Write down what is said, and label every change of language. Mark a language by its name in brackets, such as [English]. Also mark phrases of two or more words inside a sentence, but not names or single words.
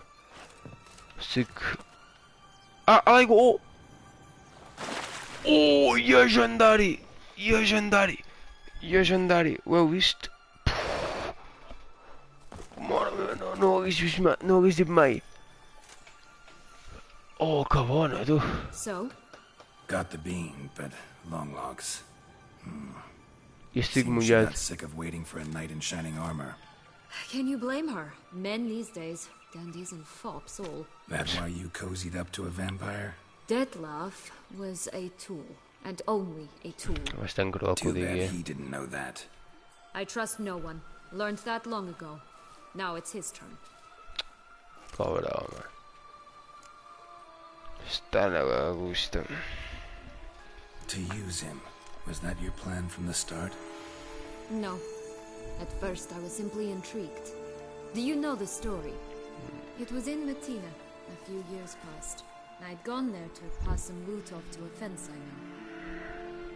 [Catalan] Estic... Ah, l'aigua! Llegendari! Llegendari! Ho heu vist? Mare meva, no ho hagués vist mai, no ho hagués dit mai. Oh, que bona, tu. [English] So? Got the bean, but long logs. [Catalan] I estic [English] Seems she [Catalan] mullat. [English] got sick of waiting for a knight in shining armor. Can you blame her? Men these days, dandies and fops all. That why you cozied up to a vampire? Detlef was a tool, and only a tool. [Catalan] Bastant cruel que ho [English] Too bad [Catalan] digui. [English] he didn't know that. I trust no one. Learned that long ago. Now it's his turn. [Catalan] Pobre home. Està a gust. [English] To use him, was that your plan from the start? No. At first I was simply intrigued. Do you know the story? It was in Matina, a few years past. I'd gone there to pass some loot off to a fence I knew.